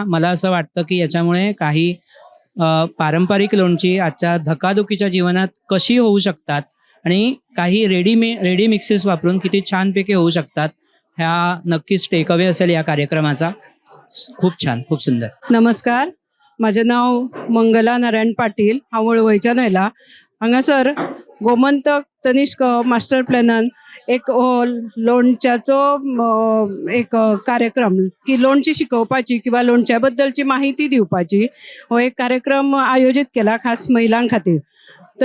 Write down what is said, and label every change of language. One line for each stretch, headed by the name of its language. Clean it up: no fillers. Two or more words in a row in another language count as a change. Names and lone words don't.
Marathi: मला असं वाटतं की याच्यामुळे काही पारंपरिक लोणची आजच्या धकाधुकीच्या जीवनात कशी होऊ शकतात आणि काही
English: ready mixes
Marathi: वापरून किती छानपैकी होऊ शकतात, ह्या नक्कीच टेकअवे असेल या कार्यक्रमाचा. खूप छान, खूप सुंदर. नमस्कार, माझे नाव मंगला नारायण पाटील.
Konkani: हांव वळवयच्यान आयला. हांगासर गोमंतक तनिष्क मास्टर प्लॅनान एक लोणच्याचो एक कार्यक्रम की लोणची शिकोवपाची किंवा लोणच्या बद्दलची माहिती दिवपाची हो एक कार्यक्रम आयोजीत केला खास महिलां खातीर.